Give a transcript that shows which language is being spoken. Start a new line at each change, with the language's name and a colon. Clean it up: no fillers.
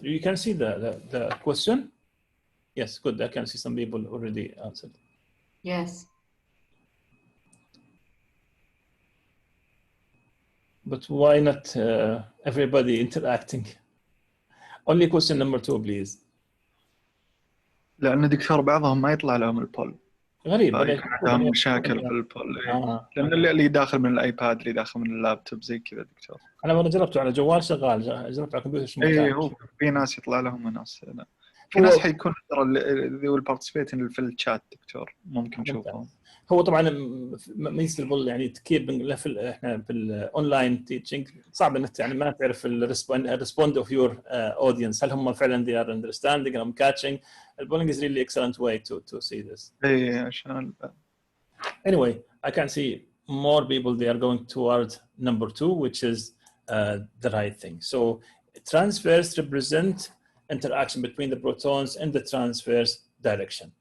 English: You can see the question? Yes, good. I can see some people already answered. Yes. But why not everybody interacting? Only question number 2, please.
Arabic: لأن دكتور بعضهم ما يطلع لهم البول. غريب. عندهم مشاكل في البول. لأن اللي داخل من الآيباد اللي داخل من اللابتوب زي كذا دكتور. أنا جربته على جوال شغال، جربته على كمبيوتر. إيه هو في ناس يطلع لهم وناس لا. في ناس حيكون ذي والبارتيسيبيتين في الشات دكتور ممكن نشوفهم. هو طبعا ميزة يعني كيف احنا في الاونلاين تيتشنج صعب انك يعني ما تعرف الريسبوند اوف يور اودينس هل هم فعلا
English: they are understanding and catching. البولينج is really excellent way to see this.
Arabic: ايه عشان
English: anyway I can see more people they are going toward number 2 which is the right thing. So transverse represent interaction between the protons in the transverse direction.